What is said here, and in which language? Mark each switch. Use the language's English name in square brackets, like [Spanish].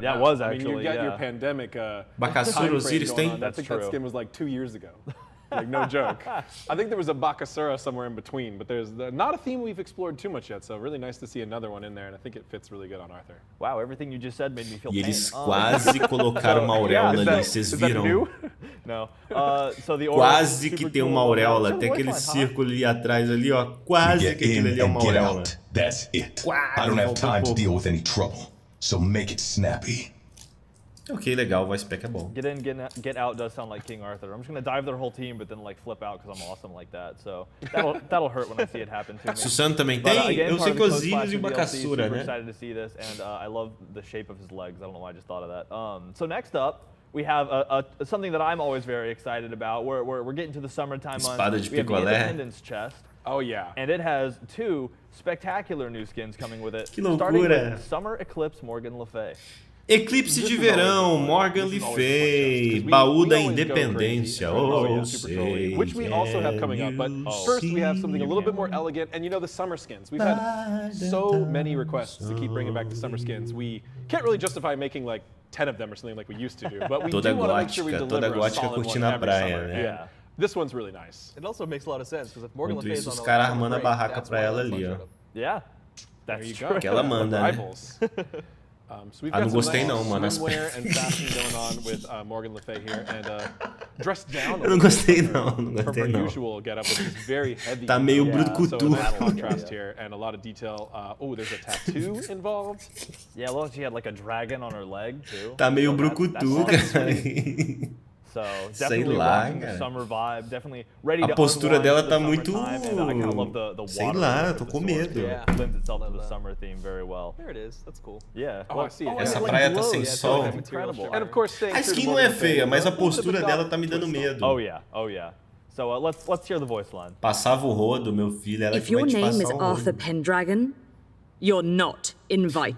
[English] Yeah, it was actually. I mean, you got your pandemic. [Portuguese] Bakasura, Osiris tem. [English] I think that skin was like 2 years ago. Like, no joke. I think there was a Bakasura somewhere in between, but there's not a theme we've explored too much yet, so really nice to see another one in there, and I think it fits really good on Arthur. Wow, everything you just said made me feel pain. [Portuguese] E eles quase colocaram uma auréola ali, vocês viram? [English] No. So the [Portuguese] quase que tem uma auréola, tem aquele círculo ali atrás ali, ó, quase que aquilo ali é uma auréola. [English] That's it. I don't have time to deal with any trouble, so make it snappy. [Portuguese] Ok, legal, o voice pack é bom. [English] Get in, get out does sound like King Arthur. I'm just gonna dive their whole team, but then like flip out because I'm awesome like that. So that'll hurt when I see it happen to me. [Portuguese] Susano também tem? Eu sei que Osiris e o Bakasura, né? [English] Excited to see this, and I love the shape of his legs. I don't know why I just thought of that. So next up, we have something that I'm always very excited about. We're getting to the summertime months. [Portuguese] Espada de [English] we have the [Portuguese] picolé. [English] Independence chest. Oh yeah. And it has 2 spectacular new skins coming with it. [Portuguese] Que loucura. [English] Starting with Summer Eclipse Morgan Le Fay. [Portuguese] Eclipse de Verão, Morgan Le Fay, Baú da Independência, sei. [English] Which we also have coming up, but first we have something a little bit more elegant, and you know the summer skins. We've had so many requests to keep bringing back the summer skins. We can't really justify making like 10 of them or something like we used to do, but we do want to make sure we deliver a solid one every summer. Yeah. This one's really nice. It also makes a lot of sense, because if Morgan Le Fay is on [Portuguese] os caras armando a barraca pra ela ali, ó. [English] Yeah, that's true. [Portuguese] Que ela manda, né? [English] So we've got [Portuguese] não gostei não, mano. [English] Swimwear and fashion going on with Morgan Le Fay here, and dressed down. [Portuguese] Eu não gostei não, [English] From her usual getup with this very heavy. [Portuguese] Tá meio brucutu. [English] So a contrast here and a lot of detail. Oh, there's a tattoo involved. Yeah, well, she had like a dragon on her leg too. [Portuguese] Tá meio brucutu, cara. [English] So definitely rocking the summer vibe, definitely ready to. [Portuguese] A postura dela tá muito. Sei lá, tô com medo. [English] Lends itself to the summer theme very well. There it is. That's cool. Yeah. Oh, I see it. [Portuguese] Essa praia tá sem sol. [English] And of course, [Portuguese] a skin não é feia, mas a postura dela tá me dando medo. [English] Oh yeah. Oh yeah. So let's hear the voice line. [Portuguese] Passava o rodo, meu filho, ela que vai te passar o rodo. [English] If your name is Arthur Pendragon, you're not invited.